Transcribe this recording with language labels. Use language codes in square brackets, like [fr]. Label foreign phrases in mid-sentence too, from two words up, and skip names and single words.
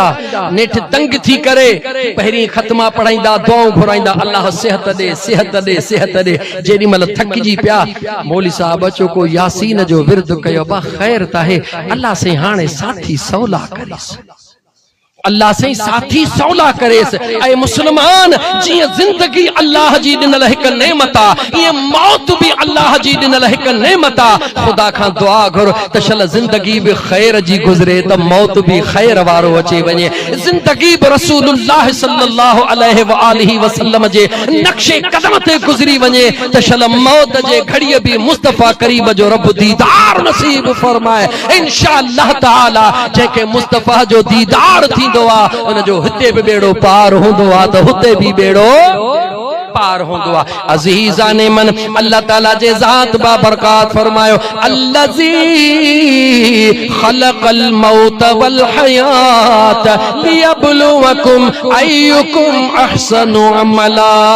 [sd] नेठ तंग थी करे पहिरीं ख़त्मा पढ़ाईंदा, दुआऊं घुराईंदा, अल्लाह सेहत ॾे, सेहत ॾे, सेहत ॾे। जेॾी महिल थकिजी पिया, मौली साहब अचो को यासीन जो विर्द कयो, बा ख़ैर त आहे, अल्लाह से हाणे साथी सवला करेसि, अल्लाह से साथी सौला करेस। ऐ मुसलमान, जी जिंदगी अल्लाह जी ॾिनल हिकु नेमत आहे, ईअं मौत भी अल्लाह जी ॾिनल हिकु नेमत आहे। ख़ुदा खां दुआ घुर त शल ज़िंदगी भी ख़ैर जी गुज़रे, त मौत भी ख़ैर वारो अचे वञे। ज़िंदगी भी रसूलुल्लाह [ar] صلى الله عليه وآله وسلم [sd] जे नक्शे कदम ते गुज़री वञे, त शल मौत जे घड़ीअ भी मुस्तफ़ा करीम जो रब दीदार नसीब फरमाए [ar] إن شاء الله تعالى. [sd] जंहिंखे मुस्तफ़ा जो दीदार थींदो आहे, उन जो हिते भी बेड़ो पार हूंदो आहे, त हुते भी बेड़ो पार होंदो आ। [fa] عزیزان من, [sd] अल्लाह ताला जे ज़ात बा बरकात फरमायो, [ar] الذي خلق الموت والحياة ليبلوكم أيكم أحسن عملا.